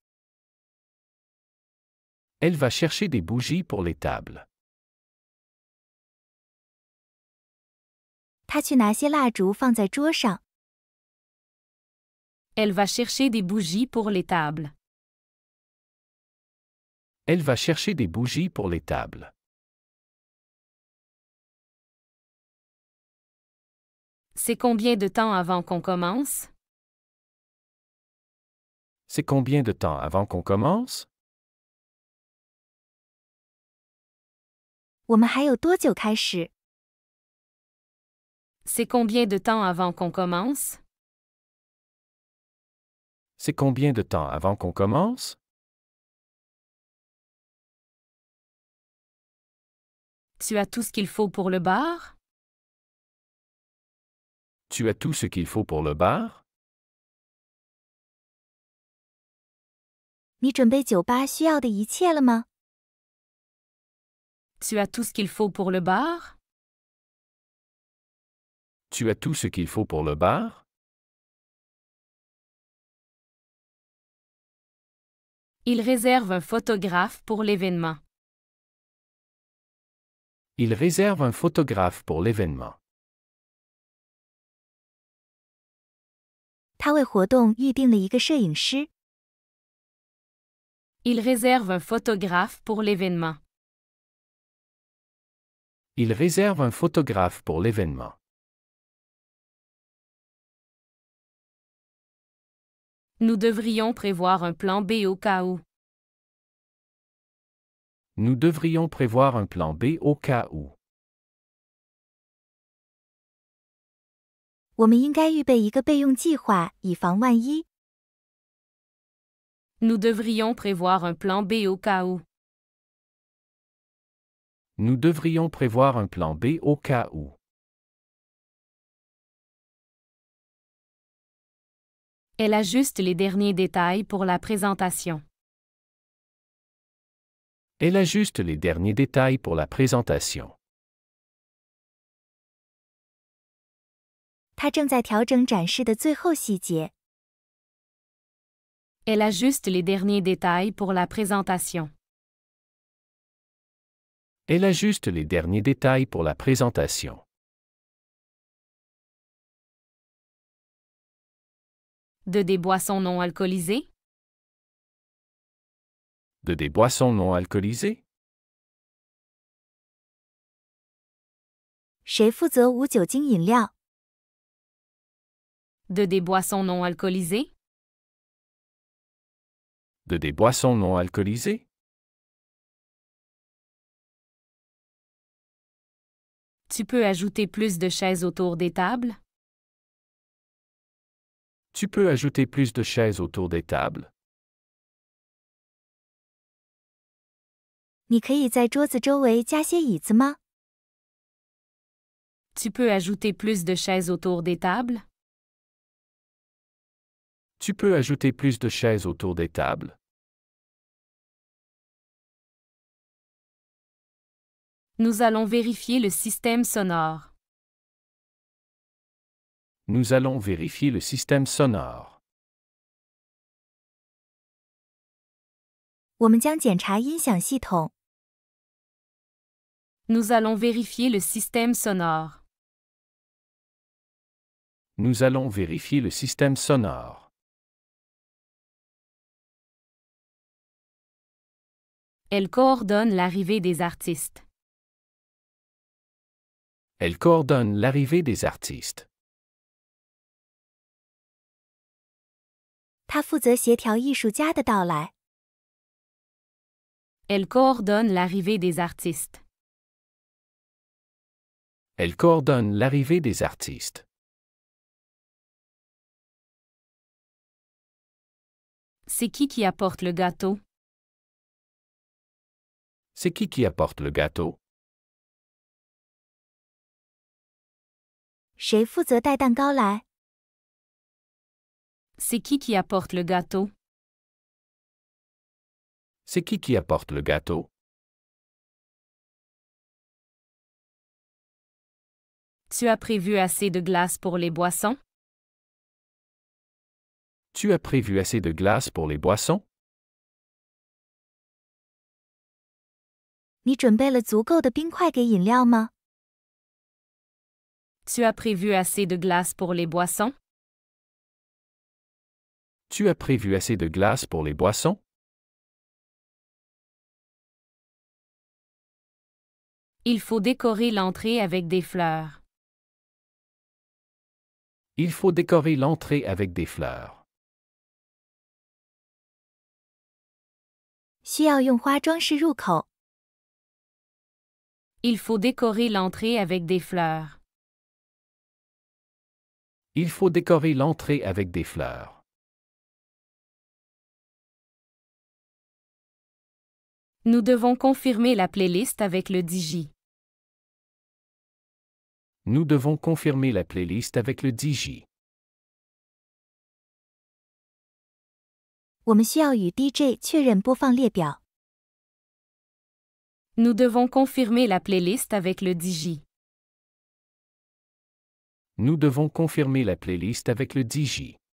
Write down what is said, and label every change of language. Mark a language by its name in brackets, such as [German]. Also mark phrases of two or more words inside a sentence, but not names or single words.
[French] Elle va chercher des bougies pour les tables. [Chinese] 他去拿些蜡烛放在桌上。 [French] Elle va chercher des bougies pour les tables. Elle va chercher des bougies pour les tables. C'est combien de temps avant qu'on commence? C'est combien de temps avant qu'on commence? [Chinese] 我们还有多久开始？ [French] C'est combien de temps avant qu'on commence? C'est combien de temps avant qu'on commence? Tu as tout ce qu'il faut pour le bar? Tu as tout ce qu'il faut pour le bar? [Chinese] 你准备酒吧需要的一切了吗？ [French] Tu as tout ce qu'il faut pour le bar? Tu as tout ce qu'il faut pour le bar? Il réserve un photographe pour l'événement. Il réserve un photographe pour l'événement. [Chinese] 他为活动预定了一个摄影师。 [French] Il réserve un photographe pour l'événement. Il réserve un photographe pour l'événement. Nous devrions prévoir un plan B au cas où. Nous devrions prévoir un plan B au cas où. [Chinese] 我们应该预备一个备用计划，以防万一。 [French] Nous devrions prévoir un plan B au cas où. Nous devrions prévoir un plan B au cas où. Elle ajuste les derniers détails pour la présentation. Elle ajuste les derniers détails pour la présentation. [Chinese] 他正在调整展示的最后细节。 [French] Elle ajuste les derniers détails pour la présentation. Elle ajuste les derniers détails pour la présentation. De des boissons non alcoolisées? De des boissons non alcoolisées? [Chinese] 谁负责无酒精饮料？ [French] De des boissons non alcoolisées? De des boissons non alcoolisées? Tu peux ajouter plus de chaises autour des tables? Tu peux ajouter plus de chaises autour des tables? [Chinese] 你可以在桌子周围加些椅子吗？ [French] Tu peux ajouter plus de chaises autour des tables? Tu peux ajouter plus de chaises autour des tables? Nous allons vérifier le système sonore. Nous allons vérifier le système sonore. [Chinese] 我们将检查音响系统。 [French] Nous allons vérifier le système sonore. Nous allons vérifier le système sonore. Elle coordonne l'arrivée des artistes. Elle coordonne l'arrivée des artistes. [Chinese] 他负责协调艺术家的到来。 [French] Elle coordonne l'arrivée des artistes. Elle coordonne l'arrivée des artistes. C'est qui apporte le gâteau? C'est qui apporte le gâteau? [Chinese] 谁负责带蛋糕来？ [French] C'est qui apporte le gâteau? C'est qui apporte le gâteau? Tu as prévu assez de glace pour les boissons? Tu as prévu assez de glace pour les boissons? [Chinese] 你准备了足够的冰块给饮料吗？ [French] Tu as prévu assez de glace pour les boissons? Tu as prévu assez de glace pour les boissons? Il faut décorer l'entrée avec des fleurs. Il faut décorer l'entrée avec des fleurs. [Chinese] 需要用花装饰入口。 [French] Il faut décorer l'entrée avec des fleurs. Il faut décorer l'entrée avec des fleurs. Nous devons confirmer la playlist avec le DJ. Nous devons confirmer la playlist avec le DJ. [Chinese] 我们需要与 DJ 确认播放列表。 [French] Nous devons confirmer la playlist avec le DJ. Nous devons confirmer la playlist avec le DJ.